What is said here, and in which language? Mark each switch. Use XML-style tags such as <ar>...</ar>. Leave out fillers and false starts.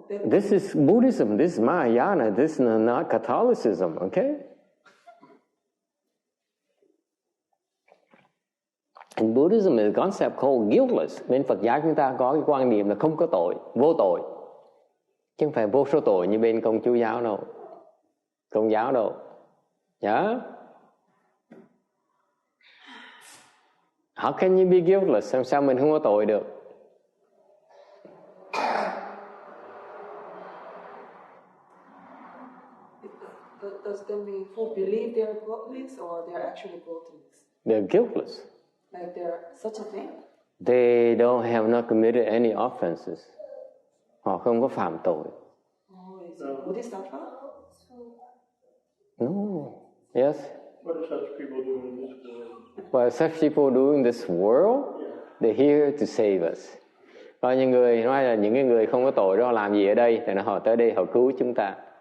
<en>This is Buddhism, this is Mahayana, this is not Catholicism, okay? In Buddhism is a concept called guiltless.</en> <vi>Bên Phật giáo chúng ta có cái quan niệm là không có tội, vô tội. Chứ không phải vô số tội như bên Công chú giáo đâu. Công giáo đâu. Yeah?</vi> <en>How can you be guiltless?</en> <vi>Làm sao mình không có tội được?</vi> <en>Does that mean who believe they're guiltless or they're actually guiltless? They're guiltless. Like they're such a thing? They have not committed any offenses.</en> <vi>Họ không có phạm tội.</vi> <en>Oh, is it Bodhisattva? No. Yes? What do such people do in this world? What such people do in this world? They're here to save us.</en> <vi>Có những người nói là những cái người không có tội đó làm gì ở đây? Thì họ tới đây họ cứu chúng ta.</vi>